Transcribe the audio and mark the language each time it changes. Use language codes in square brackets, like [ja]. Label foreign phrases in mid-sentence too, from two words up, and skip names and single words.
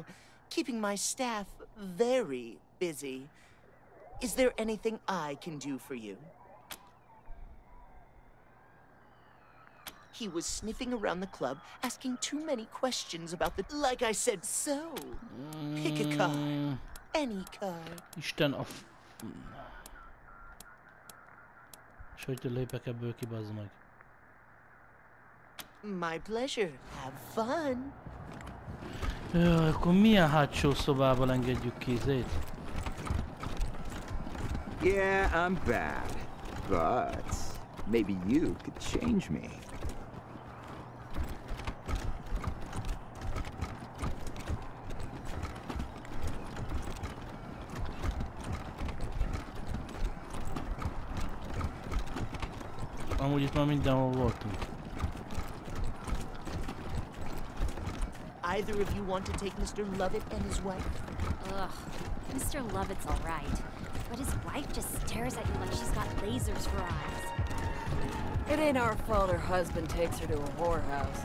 [en] Keeping my staff very busy. Is there anything I can do for you? He was sniffing around the club, asking too many questions about the... Like I said, so... Pick a card. Any card. [hu] Isten a... És hogy lépek ebből ki, bazd meg. [en] My pleasure. Have fun. [hu] Jaj, akkor milyen hátsó szobával engedjük ki Zét? [en] Yeah, I'm bad. But maybe you could change me. [hu] Amúgy itt már mindenhol voltunk. [en] Either of you want to take Mr. Lovett and his wife? Ugh, Mr. Lovett's all right. But his wife just stares at you like she's got lasers for eyes. It ain't our fault her husband takes her to a whorehouse.